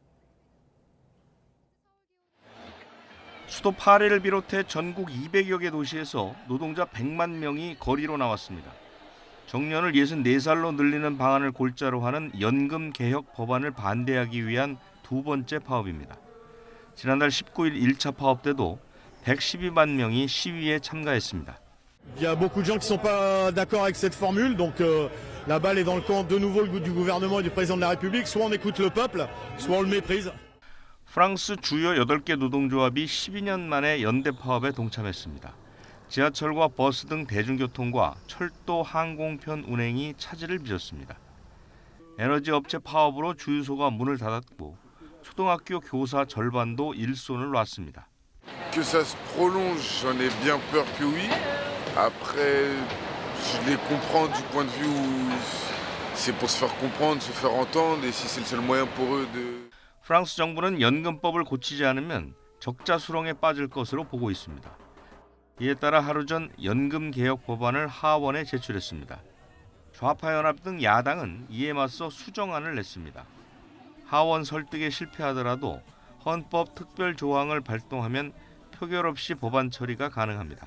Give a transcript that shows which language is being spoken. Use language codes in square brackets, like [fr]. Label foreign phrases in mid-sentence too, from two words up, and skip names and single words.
[ko] 수도 파리를 비롯해 전국 200여 개 도시에서 노동자 100만 명이 거리로 나왔습니다. 정년을 64살로 늘리는 방안을 골자로 하는 연금 개혁 법안을 반대하기 위한 두 번째 파업입니다. 지난달 19일 1차 파업 때도 112만 명이 시위에 참가했습니다. [fr] Il y a beaucoup de gens qui sont pas d'accord avec cette formule, donc la balle est dans le camp de nouveau du gouvernement et du président de la République. Soit on écoute le peuple, soit on le méprise. [ko] 프랑스 주요 8개 노동조합이 12년 만에 연대 파업에 동참했습니다. 지하철과 버스 등 대중교통과 철도, 항공편 운행이 차질을 빚었습니다. 에너지 업체 파업으로 주유소가 문을 닫았고 초등학교 교사 절반도 일손을 놨습니다. [fr] Que ça se prolonge, j'en ai bien peur que oui. Après, je les comprends du point de vue où c'est pour se faire comprendre, se faire entendre, et si c'est le seul moyen pour eux de. [ko] 프랑스 정부는 연금법을 고치지 않으면 적자 수렁에 빠질 것으로 보고 있습니다. 이에 따라 하루 전 연금 개혁 법안을 하원에 제출했습니다. 좌파 연합 등 야당은 이에 맞서 수정안을 냈습니다. 하원 설득에 실패하더라도 헌법 특별 조항을 발동하면 표결 없이 법안 처리가 가능합니다.